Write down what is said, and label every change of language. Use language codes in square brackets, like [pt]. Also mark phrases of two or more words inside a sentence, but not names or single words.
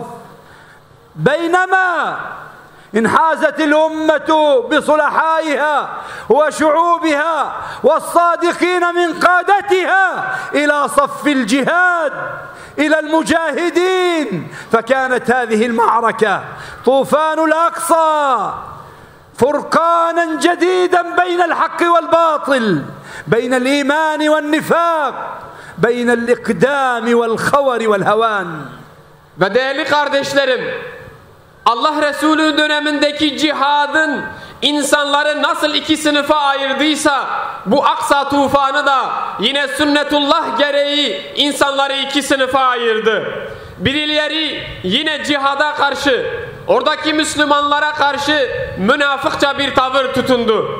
[ar] بينما انحازت الأمة بصلحائها وشعوبها والصادقين من قادتها إلى صف الجهاد إلى المجاهدين. فكانت هذه المعركة طوفان الأقصى فرقانا جديدا بين الحق والباطل، بين الإيمان والنفاق، بين الإقدام والخور والهوان. [tr] Ve değerli kardeşlerim, Allah Resulü dönemindeki cihadın insanları nasıl iki sınıfa ayırdıysa bu Aksa tufanı da yine sünnetullah gereği insanları iki sınıfa ayırdı. Birileri yine cihada karşı, oradaki Müslümanlara karşı münafıkça bir tavır tutundu.